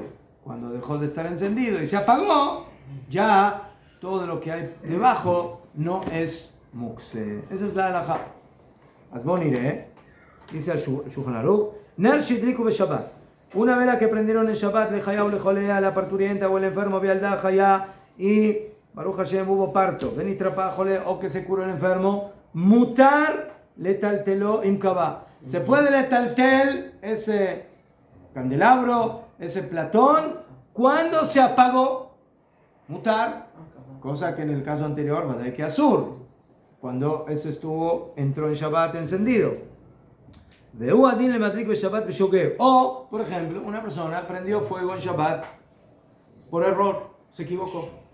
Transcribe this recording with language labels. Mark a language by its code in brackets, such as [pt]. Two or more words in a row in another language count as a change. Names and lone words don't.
[es] Cuando dejó de estar encendido y se apagó, ya todo lo que hay debajo no es mukse. Esa es la halajá. Asbonire, dice el Shulchan Aruch, [he] נר שהדליקו בשבת. [es] Una vela que prendieron en Shabbat, lejaya o lejolea, la parturienta o el enfermo, [he] וילדה, חיה, [es] y [he] ברוך השם [es] hubo parto, [he] ונתרפא, חולה, [es] o que se curó el enfermo, [he] מותר לטלטלו אם כבה. [es] Se puede letaltel ese candelabro, ese platón, cuando se apagó. Mutar, cosa que en el caso anterior, ¿verdad? Que asur, cuando eso entró en Shabbat encendido. O, por ejemplo, una persona prendió fuego en Shabbat por error, se equivocó.